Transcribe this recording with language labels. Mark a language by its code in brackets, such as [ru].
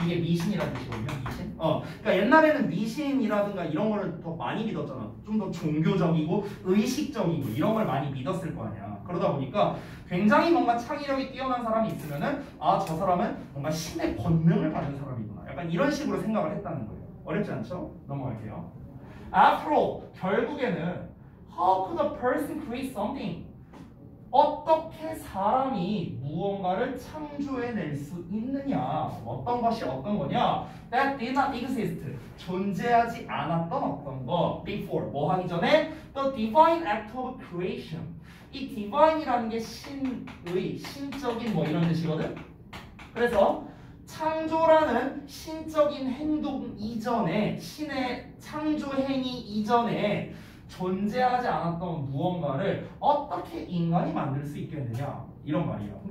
[ko] 이게 미신이라는 뜻이거든요. 미신. 그러니까 옛날에는 미신이라든가 이런 거를 더 많이 믿었잖아. 좀 더 종교적이고 의식적이고 이런 걸 많이 믿었을 거 아니야. 그러다 보니까 굉장히 뭔가 창의력이 뛰어난 사람이 있으면은 아, 저 사람은 뭔가 신의 권능을 받은 사람이구나. 약간 이런 식으로 생각을 했다는 거예요. 어렵지 않죠? 넘어갈게요. [en] After all, [ko] 결국에는 [en] how could a person create something? [ko] 어떻게 사람이 무언가를 창조해낼 수 있느냐? 어떤 것이 어떤 거냐? [en] That did not exist. [ko] 존재하지 않았던 어떤 거. [en] Before. [ko] 뭐 하기 전에? [en] The divine act of creation. [ko] 이 divine이라는 게 신의, 신적인 뭐 이런 뜻이거든? 그래서 창조라는 신적인 행동 이전에, 신의 창조 행위 이전에 존재하지 않았던 무언가를 어떻게 인간이 만들 수 있겠느냐 이런 말이에요.